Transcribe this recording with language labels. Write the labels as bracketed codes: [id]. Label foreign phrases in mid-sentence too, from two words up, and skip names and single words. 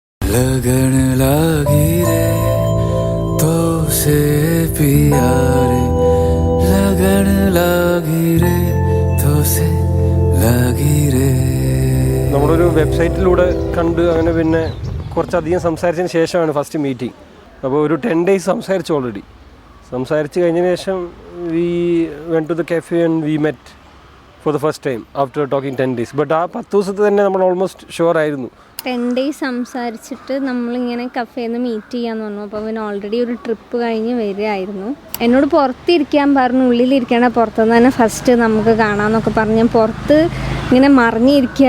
[hi] लगन लागी रे तो से पिया रे लगन लागी रे तो से लागी रे. [ml] നമ്മളൊരു വെബ്സൈറ്റിലൂടെ കണ്ട് അങ്ങനെ പിന്നെ കുറച്ചധികം സംസാരിച്ചതിന് ശേഷമാണ് [en] first meeting. [ml] അപ്പോൾ ഒരു 10 days സംസാരിച്ചു ഓൾറെഡി. സംസാരിച്ച് കഴിഞ്ഞതിന് ശേഷം [en] we went to the cafe and we met for the first time after talking 10 days. [ml] ബട്ട് ആ 10 ദിവസത്തെ തന്നെ നമ്മൾ [en] almost sure [ml] ആയിരുന്നു. 10 days സംസാരിച്ചിട്ട് നമ്മളിങ്ങനെ കഫേന്ന് മീറ്റ് ചെയ്യാന്ന് പറഞ്ഞു. അപ്പോൾ അവൻ ഓൾറെഡി ഒരു ട്രിപ്പ് കഴിഞ്ഞ് വരികയായിരുന്നു. എന്നോട് പുറത്തിരിക്കാൻ പറഞ്ഞു, ഉള്ളിലിരിക്കണ പുറത്തുനിന്ന് തന്നെ ഫസ്റ്റ് നമുക്ക് കാണാമെന്നൊക്കെ പറഞ്ഞ് ഞാൻ പുറത്ത് ഇങ്ങനെ മറിഞ്ഞിരിക്കുക.